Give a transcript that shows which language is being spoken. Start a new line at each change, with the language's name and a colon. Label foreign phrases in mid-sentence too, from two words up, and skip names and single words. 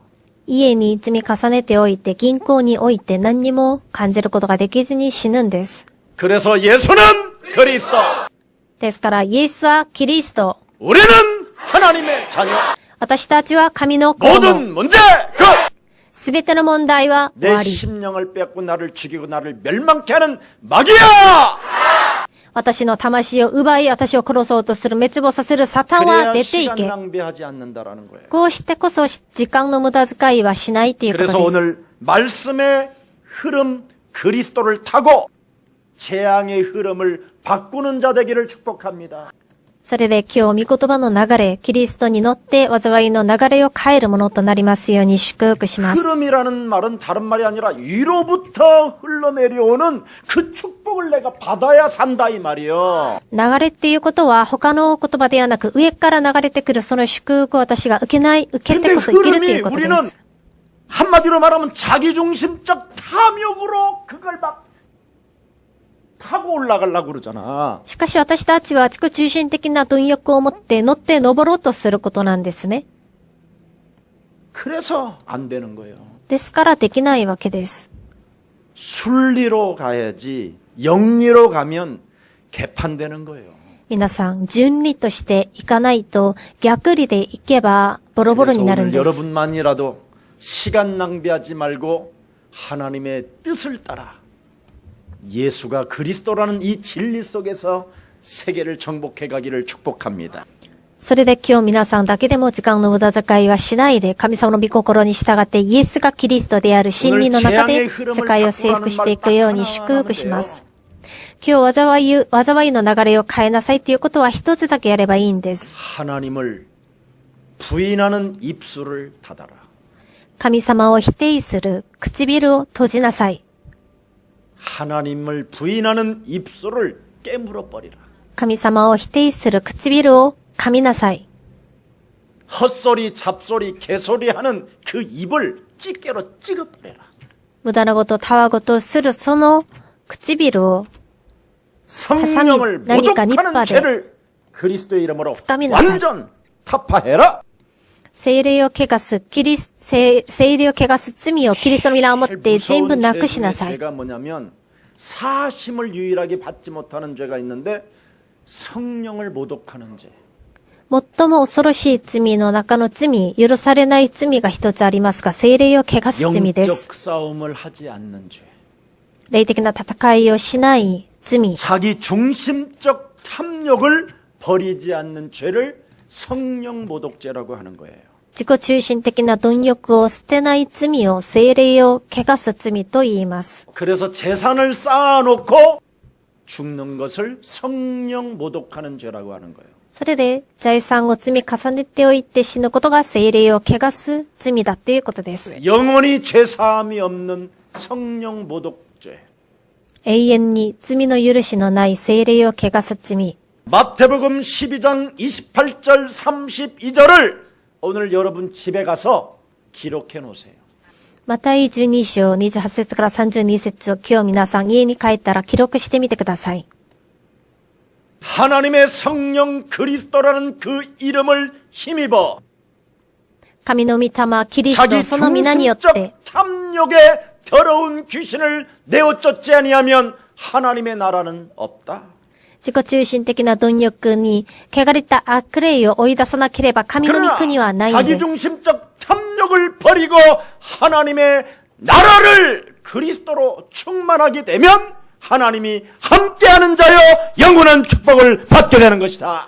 Japanese: 家に積み重ねておいて銀行に置いて何にも感じることができずに死ぬんです。
Korean: 그래서 예수는 그리스도,
Japanese: ですからイエスはキリスト、
Korean: 우리는 하나님의 자녀.
Japanese: 私たちは神の子供。
Korean: 모든 문제 끝.
Japanese: すべての問題は終
Korean: 내
Japanese: わり。
Korean: 심령을 뺏고 나를 죽이고 나를 멸망케 하는 마귀야.
Japanese: 私の魂を奪い、私を殺そうとする滅亡させるサタンは
Korean: 그래야
Japanese: 出てい
Korean: 시간
Japanese: け。
Korean: 낭비하지 않는다라는 거예요.
Japanese: こうしてこそ時間の無駄遣いはしないということです。
Korean: 그래서 오늘 말씀의 흐름 그리스도를 타고 재앙의 흐름을 바꾸는 자 되기를 축복합니다.
Japanese: それで今日御言葉の流れ、キリストに乗って災いの流れを変えるものとなりますように祝福します。
Korean: 흐름이라는 말은 다른 말이 아니라 위로부터 흘러내려오는 그 축복을 내가 받아야 산다 이 말이요.
Japanese: 流れっていうことは他の言葉ではなく上から流れてくるその祝福を私が受けて
Korean: 근데
Japanese: こそ生きるという
Korean: 흐름이
Japanese: ことで
Korean: 우리는
Japanese: す。
Korean: 한마디로 말하면 자기중심적 탐욕으로 그걸 막 타고 올라가려고 그러잖아.
Japanese: しかし私たちは自己中心的な貪欲を持って乗って登ろうとすることなんですね。
Korean: 그래서 안 되는 거예요.
Japanese: ですからできないわけです。
Korean: 순리로 가야지 영리로 가면 개판되는 거예요.
Japanese: 皆さん、順理としていかないと逆理でいけばボロボロ
Korean: 그래서
Japanese: になるん
Korean: 오늘
Japanese: です。
Korean: 여러분만이라도 시간 낭비하지 말고 하나님의 뜻을 따라 예수가 그리스도라는 이 진리 속에서 세계를 정복해 가기를 축복합니다.
Japanese: それで今日皆さんだけでも時間の無駄遣いはしないで神様の御心に従ってイエスがキリストである真理の中で世界を征服していくように祝福します。今日災いの流れを変えなさいということは一つだけやればいいんです。
Korean: 하나님을 부인하는 입술을 닫아라.
Japanese: 神様を否定する唇を閉じなさい。
Korean: 하나님을 부인하는 입술을 깨물어 버리라.
Japanese: 神様を否定する唇を噛みなさい。
Korean: 헛소리, 잡소리, 개소리하는 그 입을 집게로 찍어버려라.
Japanese: 無駄なこと、たわごとするその唇を
Korean: 성령을 나니까 모독하는 니빠데. 죄를 그리스도의 이름으로 습관이나 완전 타파해라.
Japanese: 聖霊を汚す、聖霊を汚す罪をキリストの皆をもって全部なくしなさい。
Korean: 죄가 뭐냐면 사심을 유일하게 받지 못하는 죄가 있는데 성령을 모독하는 죄.
Japanese: 最も恐ろしい罪の中の罪、許されない罪が一つありますが、聖霊を汚す罪です。
Korean: 영적 싸움을 하지 않는 죄.
Japanese: 霊的な戦いをしない罪。
Korean: 자기 중심적 탐욕을 버리지 않는 죄를 성령 모독죄라고 하는 거예요.
Japanese: 自己中心的な貪欲を捨てない罪を聖霊を汚す罪と言います。
Korean: 그래서 재산을 쌓아놓고 죽는 것을 성령 모독하는 죄라고 하는 거예요.
Japanese: それで財産を積み重ねておいて死ぬことが聖霊を汚す罪だということです。
Korean: 영원히 죄사함이 없는 성령 모독죄.
Japanese: 永遠に罪の許しのない聖霊を汚す罪。
Korean: 마태복음 12장 28절 32절을 오늘 여러분 집에 가서 기록해 놓으세요.
Japanese: マタイ12章28節から32節を今日皆さん家に帰ったら記録してみてください。
Korean: 하나님의 성령 그리스도라는 그 이름을 힘입어
Japanese: 神の御霊キリス
Korean: 자기
Japanese: トその皆によって
Korean: 중심적 탐욕에 더러운 귀신을 내어쫓지 아니하면 하나님의 나라는 없다.
Japanese: 自己中心的な貪欲に汚れた悪霊を追い出さなければ神の御国はないん
Korean: 자기
Japanese: です。
Korean: 중심적 탐욕을 버리고 하나님의 나라를 그리스도로 충만하게 되면 하나님이 함께하는 자여 영원한 축복을 받게 되는 것이다.